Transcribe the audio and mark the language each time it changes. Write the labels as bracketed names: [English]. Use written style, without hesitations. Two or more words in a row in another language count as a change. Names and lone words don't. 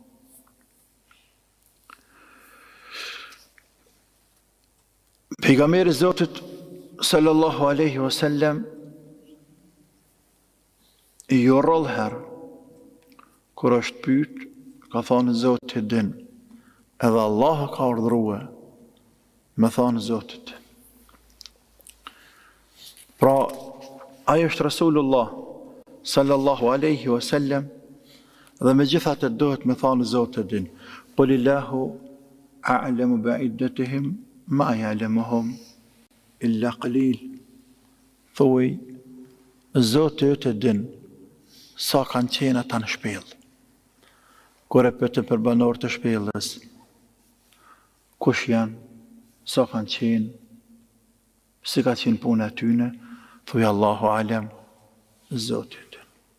[Albanian] Pejgamberi Zotit [Arabic] صلى الله عليه وسلم [Albanian] jo rrallë herë kur është pyet, ka thonë Zoti din, edhe Allah ka urdhëruar me thonë Zotit. Pra, ai është Rasulullah [Arabic] صلى الله عليه وسلم [Albanian] dhe me gjithat e dohet me thonë Zotit din. [Arabic] قل الله أعلم بعدتهم ما يعلمهم إلا قليل. [Albanian] Thuaj, Zoti të din sa kanë qenë ata në shpellë. Kur e pyetën për banorët e shpellës, kush janë, sa kanë qenë, si ka qenë puna e tyne, thuaj [Arabic] الله أعلم, [Albanian] Zoti e din.